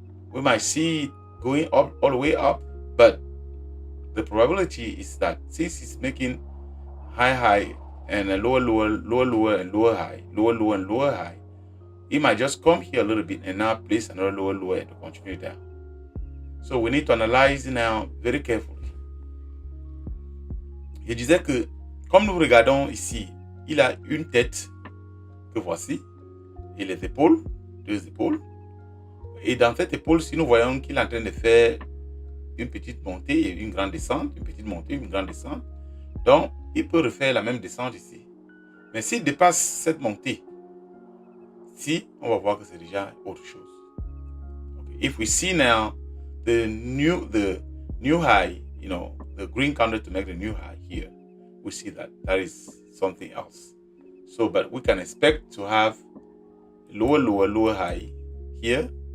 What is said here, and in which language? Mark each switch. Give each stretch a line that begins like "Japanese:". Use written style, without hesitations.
English: We might see it going up, all the way up, but the probability is that since it's making high and a lower, and lower high, lower and lower high, it might just come here a little bit and now place another lower and to continue down. So we need to analyze now very carefully.
French: Je disais que, comme nous regardons ici, il a une tête que voici, et les épaules, 2 épaules. Et dans cette épaule, si nous voyons qu'il est en train de faire une petite montée et une grande descente, une petite montée, une grande descente, donc il peut refaire la même descente ici. Mais s'il dépasse cette montée, si, on va voir que c'est déjà autre chose.
English: Okay. If we see now the new high, the green candle to make the new high here, we see that is something else. So, but we can expect to have lower high here.